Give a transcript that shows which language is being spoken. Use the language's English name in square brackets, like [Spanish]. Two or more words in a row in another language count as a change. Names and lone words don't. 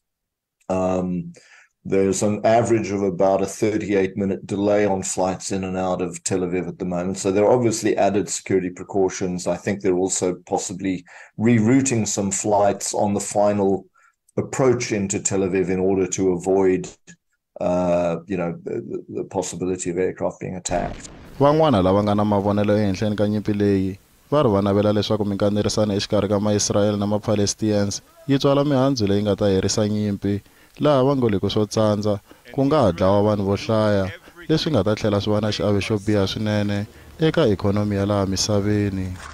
[English] There's an average of about a 38-minute delay on flights in and out of Tel Aviv at the moment. So there are obviously added security precautions. I think they're also possibly rerouting some flights on the final approach into Tel Aviv in order to avoid, the possibility of aircraft being attacked. [Tsonga] Van'wana lava nga na mavonelo ehenhleni ka nyimpi leyi va ri va navela leswaku minkanerisano exikarhi ka ma-Israel na ma-Palestinians yi tswala mihandzu leyi nga ta herisa nyimpi, laha va ngo le ku swo tsandza ku nga ha dlawa vanhu vo hlaya, leswi nga ta tlhela swi va na xiave xo biha swinene eka ikhonomi ya laha misaveni.